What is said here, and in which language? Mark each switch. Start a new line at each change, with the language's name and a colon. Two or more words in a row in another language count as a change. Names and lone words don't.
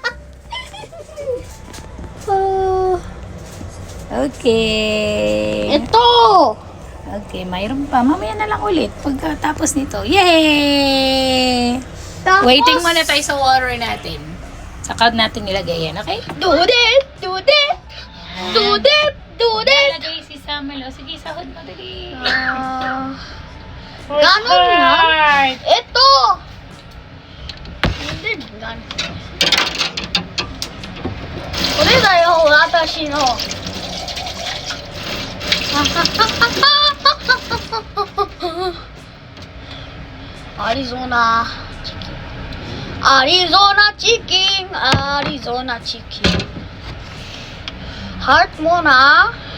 Filipino: Okay. Ito. Okay, mayroon pa. Mamaya na lang ulit pagkatapos nito. Yay! Tapos, Waiting muna tayo sa water natin. Saka natin nilagay yan, okay?
English: do this.
Filipino: Nilagay si Samuel. O, sige, sahod mo dali. Ganon na. Ito. Hindi, ganon.
Japanese: これだよ、私の.
English: Arizona chicken.
Filipino: Heart muna.